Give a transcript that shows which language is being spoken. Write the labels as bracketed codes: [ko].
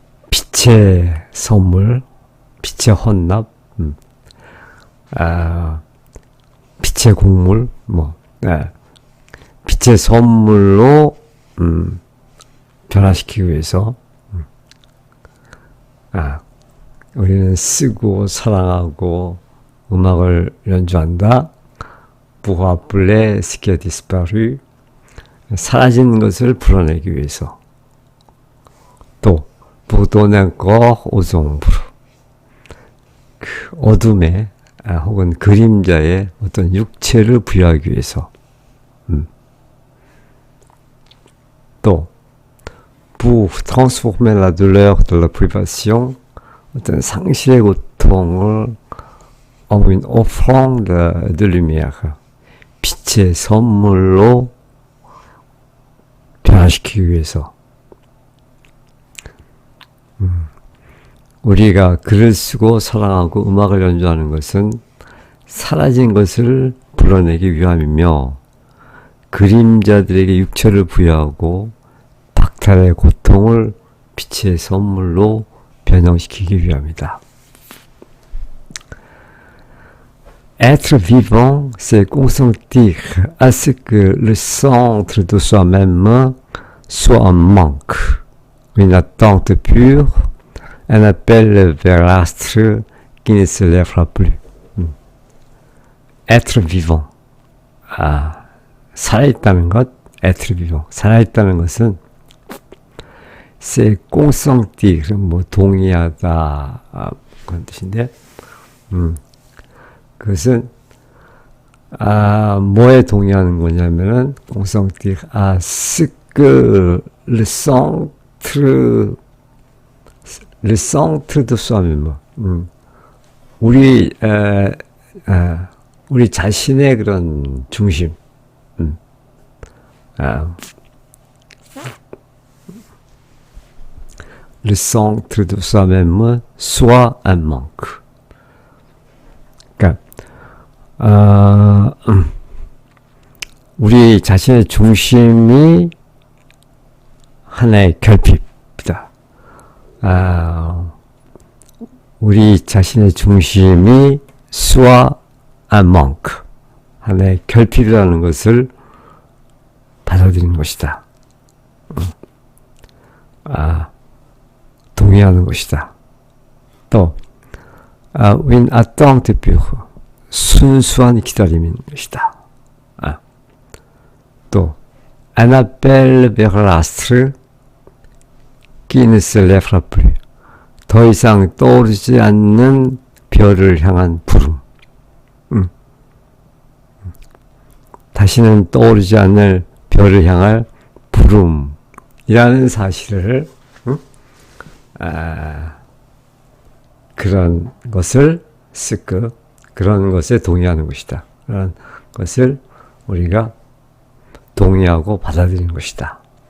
[ko] 빛의 선물, 빛의 헌납, 빛의 곡물, 빛의 선물로 변화시키기 위해서 우리는 쓰고 사랑하고 음악을 연주한다. [fr] pour appeler ce qui a disparu, [ko] 사라진 것을 불어내기 위해서. 또 [fr] pour donner un corps aux ombres, [ko] 그 어둠에 혹은 그림자에 어떤 육체를 부여하기 위해서. [fr] 또 pour transformer la douleur de la privation, [ko] 어떤 상실의 고통을 [fr] en une offrande de lumière, [ko] 빛의 선물로 변화시키기 위해서. 우리가 글을 쓰고 사랑하고 음악을 연주하는 것은 사라진 것을 불어내기 위함이며, 그림자들에게 육체를 부여하고 박탈의 고통을 빛의 선물로 변형시키기 위함이다. [fr] Être vivant, c'est consentir à ce que le centre de soi-même soit un manque, une attente pure, un appel vers l'astre qui ne se lèvera plus. être vivant. [ko] 살아있다는 것, [fr] être vivant. [ko] 살아있다는 것은 [fr] c'est consentir, [ko] 뭐 동의하다 그런 뜻인데, 그것은 뭐에 동의하는 거냐면은 [fr] consentir à ce que le centre de soi-même, [ko] 우리 자신의 그런 중심, [fr] le centre de soi-même soit un manque. [ko] 그러니까 우리 자신의 중심이 하나의 결핍이다. 우리 자신의 중심이 [fr] soit un manque, [ko] 하나의 결핍이라는 것을 받아들이는 것이다. 동의하는 것이다. 또 [fr] une attente pure, [ko] 순수한 기다림인 것이다. [fr] 또 un appel vers l'astre qui ne se lèvera plus, [ko] 더 이상 떠오르지 않는 별을 향한 부름. 다시는 떠오르지 않을 별을 향할 부름이라는 사실을, 그런 것을 그런 것에 동의하는 것이다. 그런 것을 우리가 동의하고 받아들이는 것이다.